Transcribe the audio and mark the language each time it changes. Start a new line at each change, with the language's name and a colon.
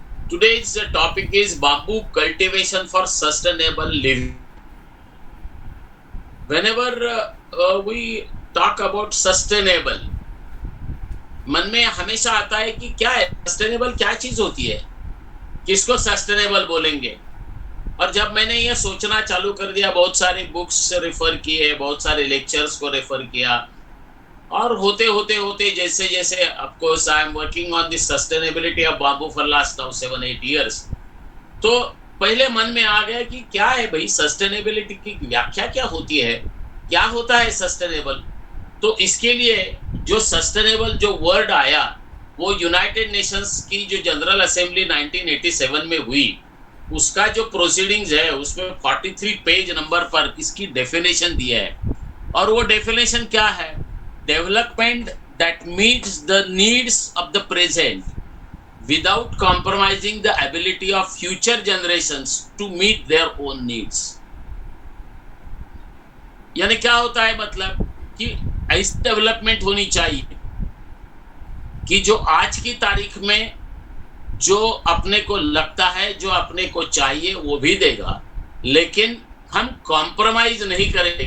English: Today's topic is bamboo cultivation for sustainable living. Whenever we talk about sustainable,
Hindi: मन में हमेशा आता है कि क्या है सस्टेनेबल, क्या चीज होती है, किसको सस्टेनेबल बोलेंगे। और जब मैंने ये सोचना चालू कर दिया, बहुत सारी बुक्स रेफर किए, बहुत सारे लेक्चर्स को रेफर किया, और होते होते होते जैसे जैसे आपको
English: I am working on this sustainability of bamboo for last now 7-8 years,
Hindi: तो पहले मन में आ गया कि क्या है भाई सस्टेनेबिलिटी की व्याख्या क्या होती है, क्या होता है सस्टेनेबल। तो इसके लिए जो सस्टेनेबल जो वर्ड आया वो यूनाइटेड नेशंस की जो जनरल असेंबली 1987 में हुई, उसका जो प्रोसीडिंग्स है उसमें 43 पेज नंबर पर इसकी डेफिनेशन दिया है। और वो डेफिनेशन क्या है?
English: Development that meets the needs of the present without compromising the ability of future generations to meet their own needs।
Hindi: यानी क्या होता है, मतलब कि ऐसी डेवलपमेंट होनी चाहिए कि जो आज की तारीख में जो अपने को लगता है, जो अपने को चाहिए वो भी देगा, लेकिन हम कॉम्प्रोमाइज नहीं करेंगे।